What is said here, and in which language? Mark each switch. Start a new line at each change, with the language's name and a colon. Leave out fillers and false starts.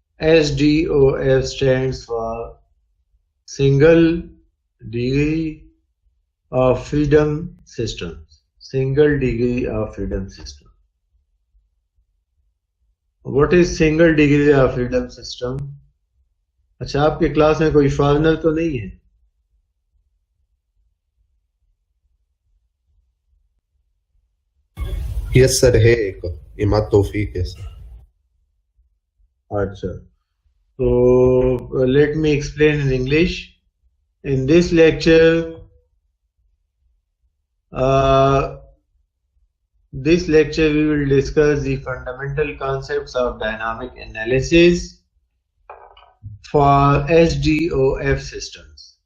English: SDOF stands for Single Degree of Freedom Systems. Single Degree of Freedom System. What is Single Degree of Freedom System?
Hindi: अच्छा, आपके class में कोई formal तो नहीं है? Yes sir, है एक इमाद तौफीक है सर।
English: अच्छा, so let me explain in English. In this lecture, we will discuss the fundamental concepts of dynamic analysis for SDOF systems.